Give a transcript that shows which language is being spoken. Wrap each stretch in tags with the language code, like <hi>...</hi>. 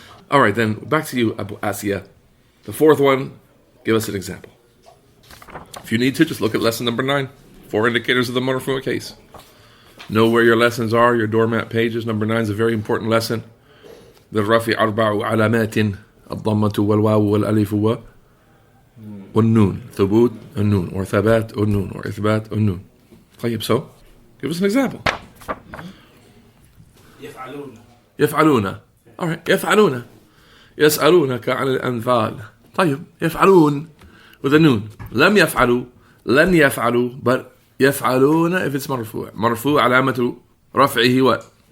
<en>All right, then back to you, Abu Asiya. The fourth one, give us an example. If you need to, just look at lesson number 9. 4 indicators of the marfu'a case. Know where your lessons are, your doormat pages. Number 9 is a very important lesson. The rafi arba'u alamatin.</en> <ar>الضمة والواو والألف والنون. ثبوت النون or ثبات النون or إثبات النون. طيب,</ar> <en>so give us an example.</en> <ar>يفعلون.</ar> <en>All right, يفعلون.</en> <ar>يسألونك عن الأنفال. طيب,</ar> <en>يفعلون with a noon.</en> <ar>لم يفعلوا, لن يفعلوا,</ar> <en>but</en> <ar>يفعلون</ar> <en>if it's</en> <ar>مرفوع. مرفوع علامة رفعه</ar> <en>what?</en>